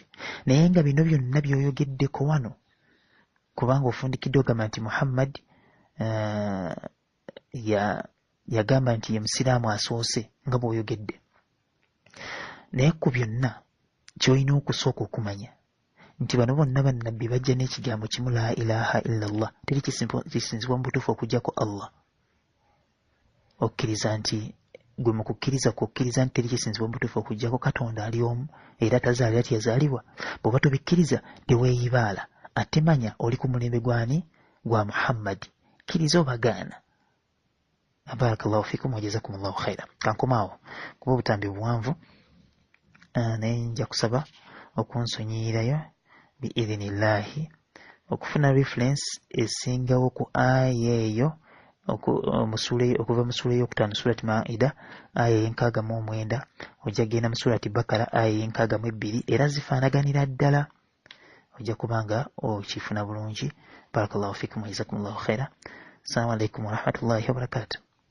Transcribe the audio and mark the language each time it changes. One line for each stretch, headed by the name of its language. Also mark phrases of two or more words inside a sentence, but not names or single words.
Ganda: Naye nga bino byonna by'oyogeddeko wano, kubanga ofundikidde ogamba nti Muhammad yagamba nti ye musiraamu asoose nga bw'oyogedde, naye ku byonna ky'olina okusooka okumanya nti bano bonna bannabbi bajja n'ekigambo kimu,
Arabic: لا إله إلا الله,
Ganda: teri kisinzibwa mu butuufu okuggyako Allah. Okkiriza nti gwe mu kukkiriza kw'okkiriza nti teri kisinzibwa mu butuufu okuggyako Katonda ali omu era tazaalira tiyazaalibwa. Bw'oba tobikkiriza teweeyibaala, ate manya oli ku mulembe gwani? Gwa Muhammad. Kkiriza obagaana.
Arabic: بارك الله فيكم وجزاكم الله خيرا.
Ganda: Kankomaawo kuba obutambi buwanvu, naye nja kusaba okunsonyiirayo biidhinillahi okufuna reference esingawo ku aya eyo okuva mu ssuula ey'okutaano surati Maida aya ey'enkaaga-mu-9 ojja genda mu surati Bakara aya ey'enkaaga-mu-2 era zifaanaganira ddala, ojja kubanga okifuna bulungi.
Arabic: بارك الله فيكم وجزاكم الله خيرا السلام عليكم ورحمة الله وبركاته.